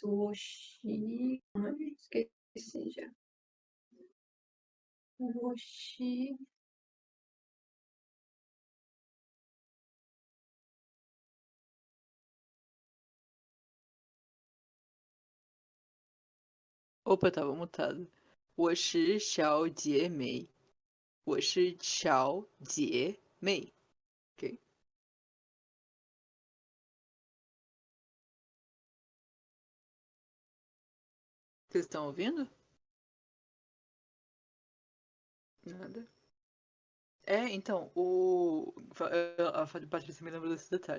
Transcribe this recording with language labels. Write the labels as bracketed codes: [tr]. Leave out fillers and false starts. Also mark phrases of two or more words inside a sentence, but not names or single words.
[pt] Oxi. Ai, esqueci já. Oxi. Opa, tava mutado. [zh] 我是小姐妹. 我是小姐妹. [pt] Ok? Vocês estão ouvindo? Nada. Então, a Patrícia me lembrou desse detalhe.